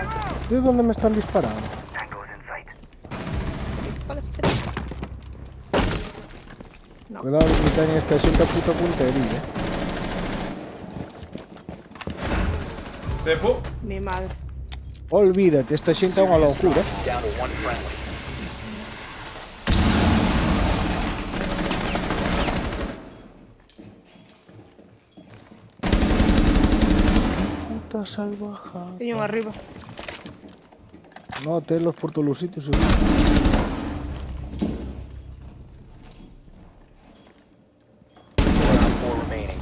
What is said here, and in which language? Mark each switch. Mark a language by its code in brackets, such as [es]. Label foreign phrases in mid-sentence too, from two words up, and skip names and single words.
[es] ¿De dónde me están disparando? [gl] Que pode facer isto? No. Cuidado que teñen esta xente a puta puntería. Cepo. [es] Mi madre. [gl] Olvídate, esta xente é unha loucura. [en] Down to one friendly. [es] Puta salvajada. [gl] Teño un arriba. [es] No, telos por todos los sitios. [en] Four remaining.